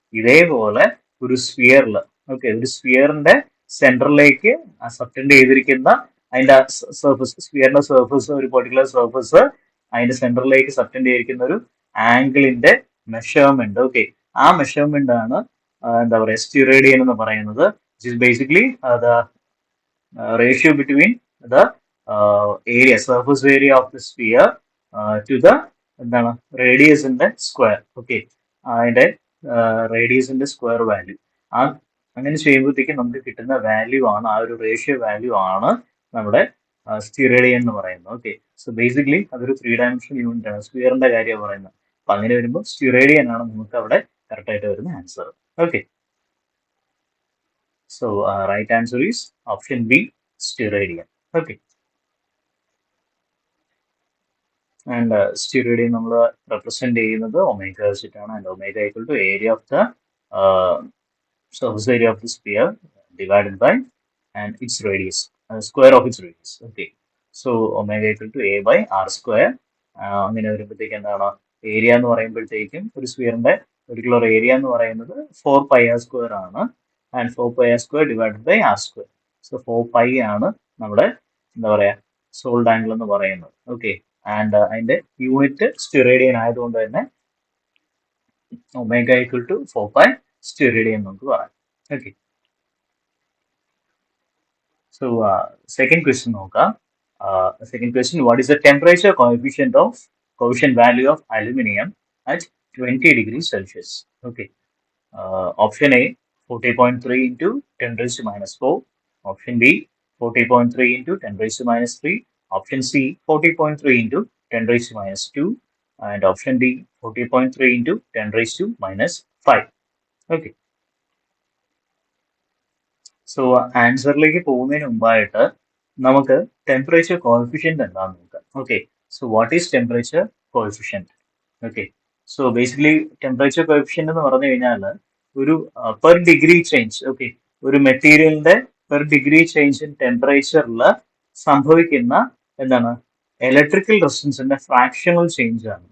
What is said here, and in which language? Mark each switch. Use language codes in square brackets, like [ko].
[ml] ഇതേപോലെ ഒരു സ്ഫിയറിൽ, ഓക്കെ, ഒരു സ്ഫിയറിന്റെ സെന്ററിലേക്ക് സബ്റ്റൻഡ് ചെയ്തിരിക്കുന്ന അതിന്റെ സർഫസ്, സ്ഫിയറിന്റെ സർഫസ്, ഒരു പെർട്ടിക്കുലർ സർഫസ് അതിന്റെ സെന്ററിലേക്ക് സബ്റ്റൻഡ് ചെയ്തിരിക്കുന്ന ഒരു ആംഗിളിന്റെ മെഷർമെന്റ്, ഓക്കെ, ആ മെഷർമെന്റ് ആണ് എന്താ പറയുക സ്റ്റിറേഡിയൻ എന്ന് പറയുന്നത്. [en] basically the ratio between the area, surface area of the sphere to the [ml] എന്താണ് റേഡിയസിന്റെ സ്ക്വയർ, ഓക്കെ, അതിന്റെ റേഡിയസിന്റെ സ്ക്വയർ വാല്യൂ. ആ അങ്ങനെ ചെയ്യുമ്പോഴത്തേക്കും നമുക്ക് കിട്ടുന്ന വാല്യൂ ആണ്, ആ ഒരു റേഷ്യോ വാല്യൂ ആണ് നമ്മുടെ സ്റ്റിറേഡിയൻ എന്ന് പറയുന്നത്. ഓക്കെ, സോ ബേസിക്കലി അതൊരു 3 ഡയമെൻഷണൽ യൂണിറ്റ് ആണ്, സ്ക്വയറിന്റെ കാര്യമാണ് പറയുന്നത്. അപ്പൊ അങ്ങനെ വരുമ്പോൾ സ്റ്റിറേഡിയൻ ആണ് നമുക്ക് അവിടെ കറക്റ്റ് ആയിട്ട് വരുന്ന answer. [en] Okay, so right answer is option B, steradian. Okay, and steradian നമ്മൾ represent [ml] ചെയ്യുന്നത് ഒമേഗ വെച്ചിട്ടാണ്, [en] and omega equal to area of the surface area of the sphere divided by and its radius, square of its radius. Okay, so omega equal to a by r square. [ml] അങ്ങനെ വരുമ്പോഴത്തേക്ക് എന്താണ് area എന്ന് പറയുമ്പോഴത്തേക്കും ഒരു സ്ഫിയറിന്റെ particular area എന്ന് പറയുന്നത് 4πr² ആണ്, [en] And 4πr² divided by r square. [ml] So 4π ആണ് നമ്മുടെ എന്താ പറയാ സോൾഡ് ആംഗിൾ എന്ന് പറയുന്നത്. ഓക്കെ, ആൻഡ് അതിന്റെ യൂണിറ്റ് സ്റ്റിറേഡിയൻ ആയതുകൊണ്ട് തന്നെ [en] omega equal to 4π steradian [ml] നമുക്ക് പറയാം. ഓക്കെ, സോ സെക്കൻഡ് ക്വസ്റ്റ്യൻ നോക്കാം. [en] Second question, what is the temperature coefficient value of aluminum at 20 degrees Celsius? Okay, option A 40.3 into 10 raised to minus 4, option B 40.3 into 10 raised to minus 3, option C 40.3 into 10 raised to minus 2, and option D 40.3 into 10 raised to minus 5. [ml] Okay, so ആൻസറിലേക്ക് പോകുന്നതിന് മുമ്പായിട്ട് നമുക്ക് temperature coefficient എന്താണെന്ന് നോക്കാം. Okay, so [en] What is temperature coefficient? [ml] Okay, so basically temperature coefficient എന്ന് പറഞ്ഞു കഴിഞ്ഞാൽ ഒരു per degree change, okay, ഒരു മെറ്റീരിയലിന്റെ പെർ ഡിഗ്രി ചേഞ്ച് ഇൻ ടെമ്പറേച്ചറിൽ സംഭവിക്കുന്ന എന്താണ് ഇലക്ട്രിക്കൽ റെസിസ്റ്റൻസിന്റെ ഫ്രാക്ഷണൽ ചേഞ്ച് ആണ്.